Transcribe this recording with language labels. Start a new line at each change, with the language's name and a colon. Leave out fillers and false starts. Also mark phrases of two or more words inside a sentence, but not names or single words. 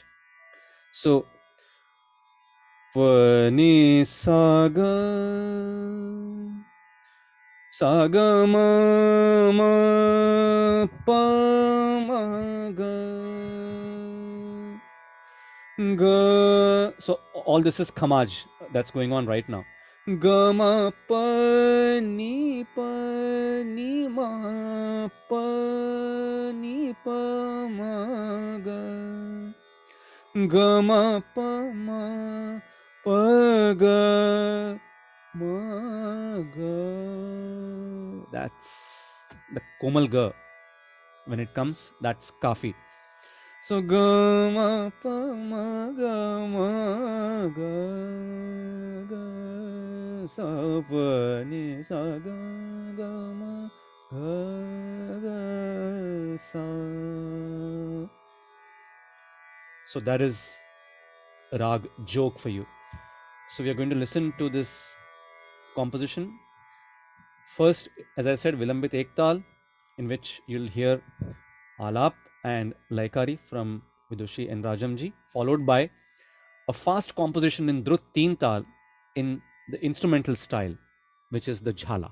Hindi: So Pani Saga Saga Ma Pa Ma Ga Ga.
English: So all this is Khamaj that's going on right now.
Hindi: Ga ma pa ni ma pa ni pa ma ga Gama pa ma pa ga ma ga.
English: That's the komal ga. When it comes, that's kafi.
Hindi: So ga ma pa ma ga ga sa pa ni sa ga ma ga sa.
English: So that is rag joke for you. So we are going to listen to this composition. First, as I said, Vilambit Ektal, in which you'll hear Alap and Laikari from Vidushi and Rajamji, followed by a fast composition in Drut Teen Tal in the instrumental style, which is the Jhala.